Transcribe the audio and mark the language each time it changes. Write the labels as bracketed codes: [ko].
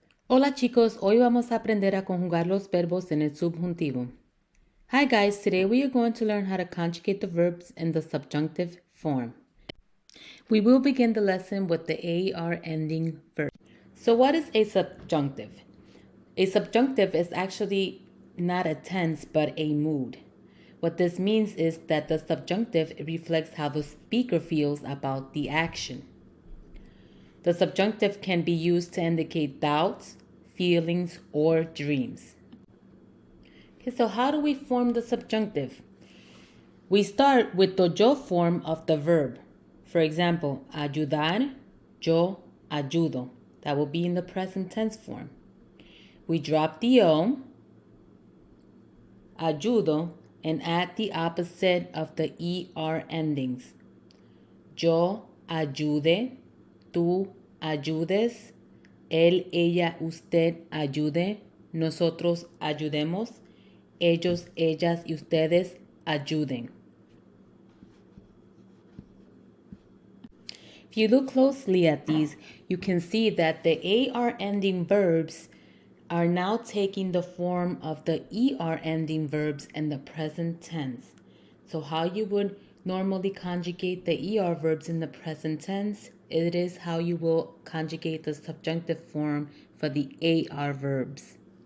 [es] Hola chicos, hoy vamos a aprender a conjugar los verbos en el subjuntivo. [en] Hi guys, today we are going to learn how to conjugate the verbs in the subjunctive form. We will begin the lesson with the AR ending verb. So what is a subjunctive? A subjunctive is actually not a tense but a mood. What this means is that the subjunctive reflects how the speaker feels about the action. The subjunctive can be used to indicate doubts, feelings, or dreams. Okay, so how do we form the subjunctive? We start with the yo form of the verb. For example, [es] ayudar, yo ayudo. [en] That will be in the present tense form. We drop the o, ayudo, and add the opposite of the er endings. [es] Yo ayude, tú ayudes, él, ella, usted ayude, nosotros ayudemos, ellos, ellas y ustedes ayuden. [en] If you look closely at these, you can see that the AR ending verbs are now taking the form of the ER ending verbs in the present tense. So how you would normally conjugate the ER verbs in the present tense, it is how you will conjugate the subjunctive form for the AR verbs.